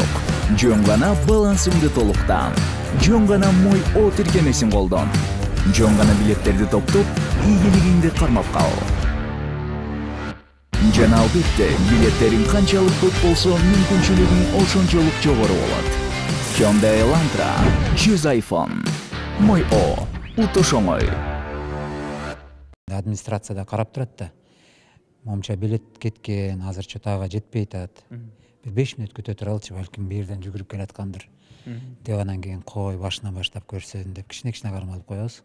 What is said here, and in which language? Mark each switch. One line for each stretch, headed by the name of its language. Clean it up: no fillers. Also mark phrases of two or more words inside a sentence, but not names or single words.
Kyrgyz: Жөн гана балансыңды толуктан. Жөн гана Мой О тиркемесин колдон. Жөн гана билеттерди топтоп, ийгилигиңди кармап кал. Жана албетте, билеттериң канчалык көп болсо, мүмкүнчүлүгүң ошончолук жогору болот. Hyundai Elantra 100 iPhone. Мой О утуш оңой. Администрацияда карап турат да. Момча билет кеткен, азырча тага жетпей атат. Бир 5 мүнөт күтө туралчы, балким бу жерден жүгүрүп келаткандыр. Деп анан кийин кой башынан баштап көрсөтүн деп кичине кармалып алып коебуз.